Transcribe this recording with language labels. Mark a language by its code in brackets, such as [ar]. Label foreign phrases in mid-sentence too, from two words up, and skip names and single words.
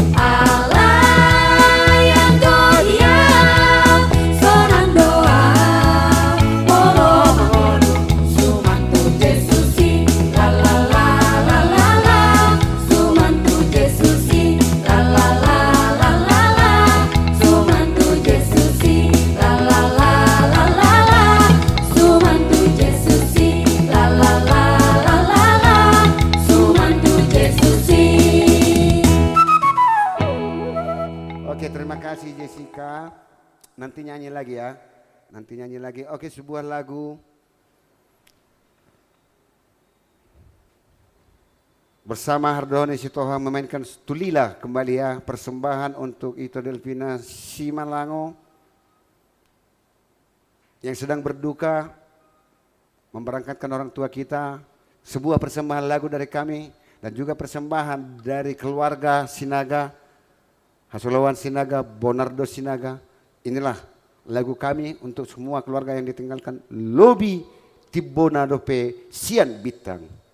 [bbc] alayang godiaw, sonang doa, molo mangolu, sumantu Jesusi, la la la la la la, sumantu Jesusi, la la la la la la, sumantu Jesusi, la la la la la la, sumantu Jesusi, la la la la la la, sumantu Jesusi. [id] Oke, terima kasih Jessica. Nanti nyanyi lagi ya. Nanti nyanyi lagi. Oke, sebuah lagu bersama Hardoni Sitohang memainkan Tulila kembali ya, persembahan untuk Ito Delvina Simalango yang sedang berduka memberangkatkan orang tua kita. Sebuah persembahan lagu dari kami dan juga persembahan dari keluarga Sinaga, Hasulawan Sinaga, Bonardo Sinaga. Inilah lagu kami untuk semua keluarga yang ditinggalkan. [bbc] Lobi Tibona dope sian bitang.